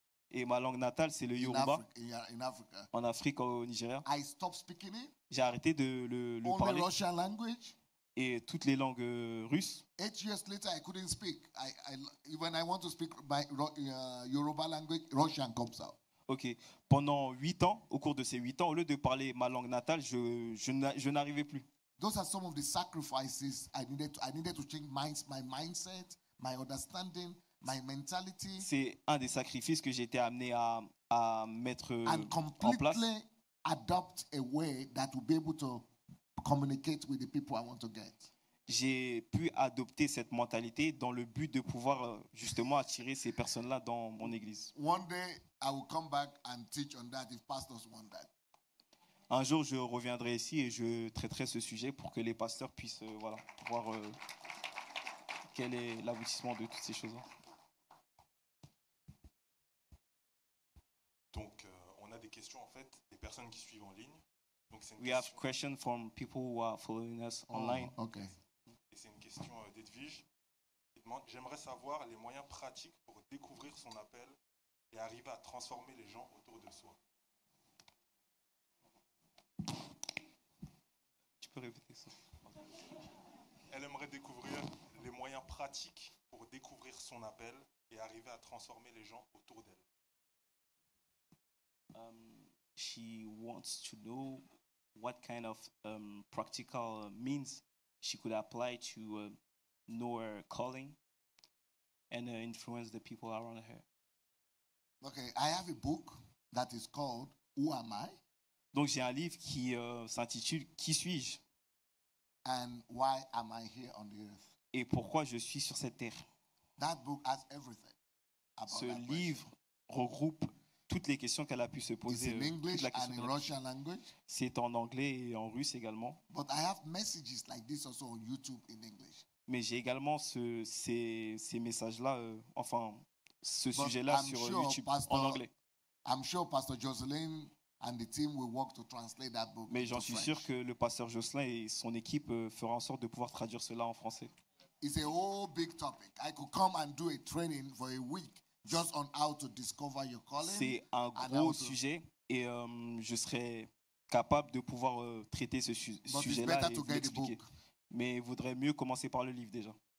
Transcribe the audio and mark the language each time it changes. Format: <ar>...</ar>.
<fr>Et ma langue natale, c'est le Yoruba. En Afrique, au Nigeria. J'ai arrêté de le parler. Et toutes les langues russes.</fr> <en>8 years later, I couldn't speak. When I want to speak my Yoruba language, Russian comes out. Ok.</en> <fr>Pendant 8 ans, au cours de ces 8 ans, au lieu de parler ma langue natale, je n'arrivais plus.</fr> <en>Those are some of the sacrifices I needed to change my mindset, my understanding, my mentality.</en> <fr>C'est un des sacrifices que j'ai été amené à mettre en place.</fr> <en>Adopt a way that will be able to communicate with the people I want to get.</en> <fr>J'ai pu adopter cette mentalité dans le but de pouvoir justement attirer ces personnes-là dans mon église.</fr> <en>One day I will come back and teach on that if pastors want that.</en> <fr>Un jour, je reviendrai ici et je traiterai ce sujet pour que les pasteurs puissent voir quel est l'aboutissement de toutes ces choses-là. Donc, on a des questions en fait des personnes qui suivent en ligne.</fr> <en>We have questions from people who are following us online. Okay.</en> <fr>Et c'est une question d'Edwige. Il demande, j'aimerais savoir les moyens pratiques pour découvrir son appel et arriver à transformer les gens autour de soi. Tu peux répéter ça? Elle aimerait découvrir les moyens pratiques pour découvrir son appel et arriver à transformer les gens autour d'elle.</fr> <en>She wants to know what kind of practical means she could apply to know her calling and influence the people around her. Okay, I have a book that is called Who Am I?</en> <fr>Donc j'ai un livre qui s'intitule Qui suis-je?</fr> <en>And why am I here on the earth?</en> <fr>Et pourquoi je suis sur cette terre?</fr> <en>That book has everything about</en> <fr>Ce</fr> <en>that</en> <fr>livre regroupe toutes les questions qu'elle a pu se poser.</fr> <en>It's in English and in Russian language.</en> <fr>C'est en anglais et en russe également.</fr> <en>But I have messages like this also on YouTube in English.</en> <fr>Mais j'ai également ces messages-là, ce sujet-là sur YouTube en anglais.</fr> <en>I'm sure Pastor Jocelyn and the team will work to translate that book.</en> <fr>Mais j'en suis sûr que le pasteur Jocelyn et son équipe feront en sorte de pouvoir traduire cela en français.</fr> <en>It's a whole big topic. I could come and do a training for a week just on how to discover your calling.</en> <fr>C'est un gros sujet et je serais capable de pouvoir traiter ce sujet-là et vous l'expliquer. Mais il vaudrait mieux commencer par le livre déjà.</fr>